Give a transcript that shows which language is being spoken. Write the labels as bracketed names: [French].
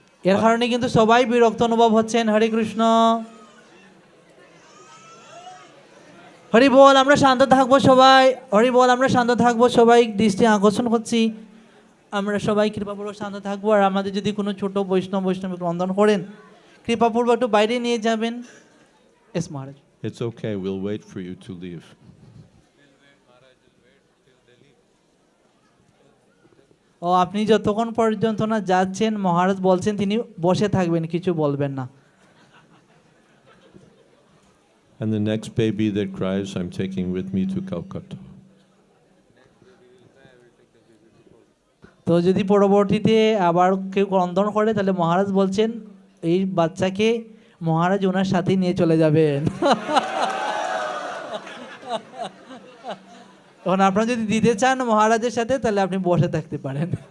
[Bangla] এর কারণে কিন্তু সবাই বিরক্ত অনুভব হচ্ছেন। হরে কৃষ্ণ, হরি বল, আমরা শান্ত থাকবো সবাই। হরি বল, আমরা শান্ত থাকবো সবাই, দৃষ্টি আকর্ষণ করছি। আমরা সবাই কৃপাপূর্বক শান্ত থাকবো। আর আমাদের যদি কোনো ছোট বৈষ্ণবী ক্রন্দন করেন কৃপাপূর্বক একটু বাইরে নিয়ে যাবেন। S Maharaj. [English] it's okay, we'll wait for you to leave. [Bangla] ও আপনি যতক্ষণ পর্যন্ত না যাচ্ছেন মহারাজ বলছেন তিনি বসে থাকবেন, কিছু বলবেন না। [English] And the next baby that cries, I'm taking with me to Calcutta. [Bangla] তো যদি পরবর্তীতে আবার কেউ ক্রন্দন করে তাহলে মহারাজ বলছেন এই বাচ্চাকে মহারাজ ওনার সাথে নিয়ে চলে যাবেন। তখন আপনারা যদি দিতে চান মহারাজের সাথে তাহলে আপনি বসে থাকতে পারেন।